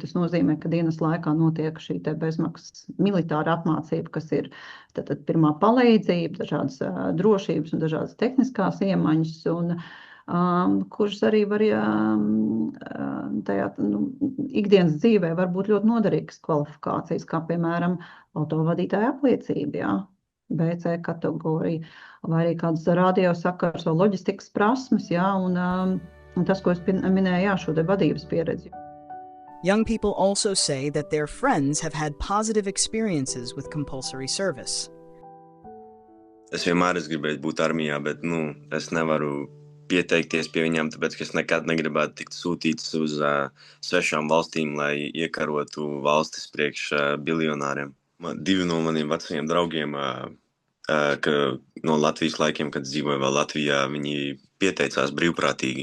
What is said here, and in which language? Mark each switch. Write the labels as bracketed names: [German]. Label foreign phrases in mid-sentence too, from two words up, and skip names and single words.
[Latvian] Tas nozīmē, ka dienas laikā notiek šī bezmaksas militāra apmācība, kas ir tad pirmā palīdzība, dažādas drošības un dažādas tehniskās iemaņas, un kuras arī var tajā ikdienas dzīvē var būt ļoti noderīgas kvalifikācijas, kā piemēram autovadītāja apliecība, jā. BC kategorija, vai arī kādas radiosakars vai loģistikas prasmes, jā, un tas, ko es minēju, jā, šo vadības pieredzi. [English] Young people also say that their friends have had positive experiences with compulsory service. [Latvian] Es vienmēr gribēju būt armijā, bet, es nevaru pieteikties pie viņām, tāpēc, ka es nekad negribētu tikt sūtīts uz svešām valstīm, lai iekarotu valstis priekš biljonāriem. Divi no maniem vecajiem draugiem, no Latvijas laikiem, kad dzīvoja vēl Latvijā, viņi pieteicās brīvprātīgi.